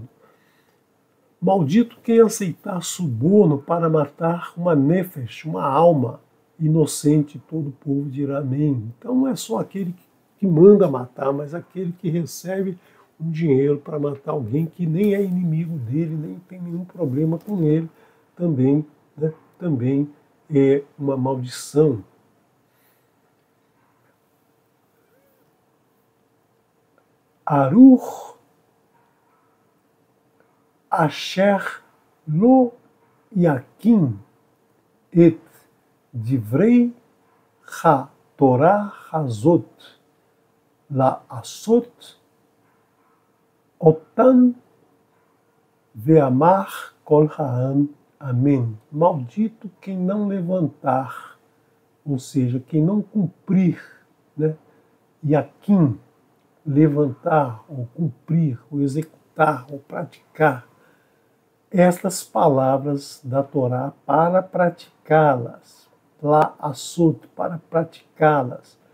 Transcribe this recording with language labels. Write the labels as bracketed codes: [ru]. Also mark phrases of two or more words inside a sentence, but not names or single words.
[pt] Maldito quem aceitar suborno para matar uma nefesh, uma alma inocente, todo o povo dirá amém. Então não é só aquele que manda matar, mas aquele que recebe um dinheiro para matar alguém que nem é inimigo dele, nem tem nenhum problema com ele, também, né, também é uma maldição. [he] ארור אשר לא יקים את דברי התורה הזאת לעשות אתם ואמר כל העם. [pt] Amém. Maldito quem não levantar, ou seja, quem não cumprir, né? Yakim, levantar, ou cumprir, ou executar, ou praticar estas palavras da Torá para praticá-las, la-asot, para praticá-las.